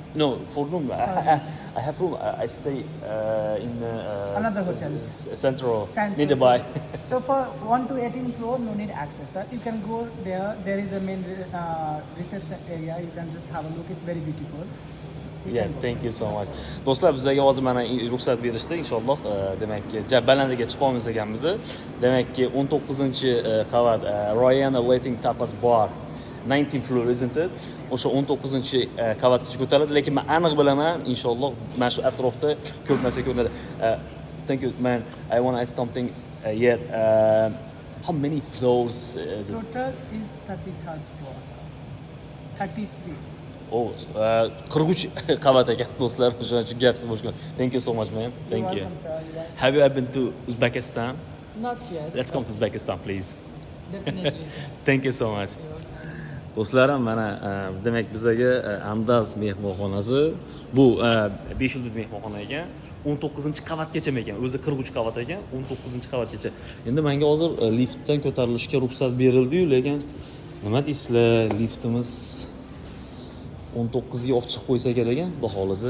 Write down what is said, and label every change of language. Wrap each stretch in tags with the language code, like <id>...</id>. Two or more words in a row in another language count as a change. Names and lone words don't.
<en>no for room. I have room. I stay in Another hotel. Central Central. nearby. So for 1 to 18th floor, no need access, sir. You can go there. There is a main reception area. You can just have a look. It's very beautiful. You Yeah, can go. thank you so much.</en> <uz>Do'stlar, bizga hozir mana ruxsat berishdi, inshaalloh. Demakki, balandiga chiqamiz ekanmiz. Demakki, 19-qavat Royana Waiting Tapas Bar,</uz> <en>19th floor, isn't it?</en> <uz>O'sha 19-qavatga ko'tariladi, lekin men aniq bilaman, inshaalloh, mana shu atrofda ko'p narsa ko'rinadi.</uz> <en>Thank you, man. I want to ask something yet. How many floors is it? Total is 33rd floor, sir. 33.</en> <uz>Oh, 43 qavat ekan do'stlar, o'shaning uchun gapsiz boshqa.</uz> <en>Thank you so much, man. Thank you. Welcome, sir. You're welcome. Have you ever been to Uzbekistan? Not yet. Let's come to Uzbekistan, please. Definitely, sir. Thank you so much.</en> <uz>Do'stlarim, mana demak bizaga Andaz mehmonxonasi, bu 5 yulduz mehmonxona ekan. 19-qavatgacha ekan. O'zi 43 qavat ekan, 19-qavatgacha. Endi menga hozir liftdan ko'tarilishga ruxsat berildi-yu, lekin nima deysizlar, liftimiz 19 ga olib chiqib qo'ysa kerak ekan, xudo xolisa.</uz>